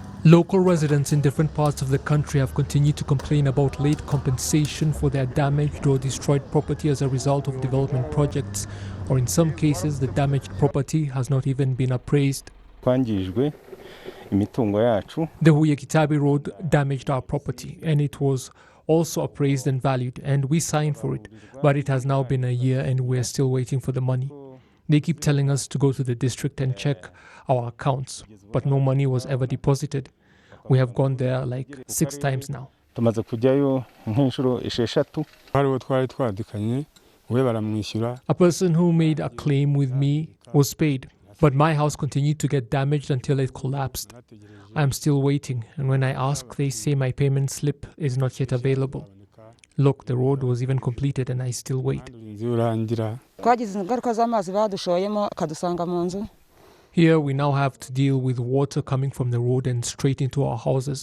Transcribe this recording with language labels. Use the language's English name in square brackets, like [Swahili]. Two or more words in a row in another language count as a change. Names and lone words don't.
[English] Local residents in different parts of the country have continued to complain about late compensation for their damaged or destroyed property as a result of development projects, or in some cases the damaged property has not even been appraised. [Kinyarwanda] Twangijwe imitungo yacu. [English] The Huye-Kitabi Road damaged our property, and it was also appraised and valued, and we signed for it, but it has now been a year and we're still waiting for the money. They keep telling us to go to the district and check our accounts, but no money was ever deposited. We have gone there like 6 times now. [Kinyarwanda] Tumaze kujyayo nk'inshuro 6. Hariho twari twadikanye we baramwishyura. [English] A person who made a claim with me was paid, but my house continued to get damaged until it collapsed. I am still waiting, and when I ask, they say my payment slip is not yet available. Look, the road was even completed and I still wait. Here we now have to deal with water coming from the road and straight into our houses.